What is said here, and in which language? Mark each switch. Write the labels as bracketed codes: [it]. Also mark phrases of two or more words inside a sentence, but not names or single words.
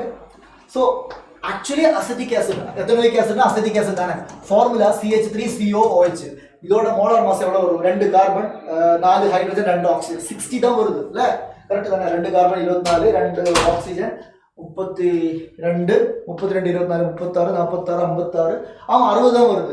[en] So actually acetic acid, ethanoic acid acetic acid தானே. [ta] ஃபார்முலா CH3COOH. இதோட [en] molar mass [ta] எவ்வளவு வரும்? 2 கார்பன் 4 ஹைட்ரஜன் 2 ஆக்சிஜன் 60 தான் வருது இல்ல. கரெக்ட் தானே? 2 கார்பன் 24, 2 ஆக்சிஜன் 32, 32 24 36 46 56 60 தான் வருது.